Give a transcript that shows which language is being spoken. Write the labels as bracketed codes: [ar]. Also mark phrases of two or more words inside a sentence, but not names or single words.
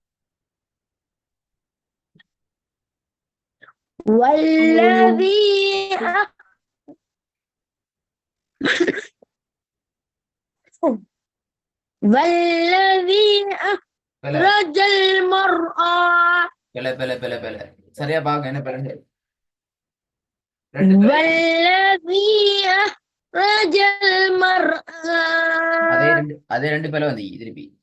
[ar] والذي أخرج المرأة [ta] பிழை. சரியா பாக்க என்ன பிழை? [ar] والذي أخرج المرأة [ta] அதே 2 பிழை வந்து திருப்பி.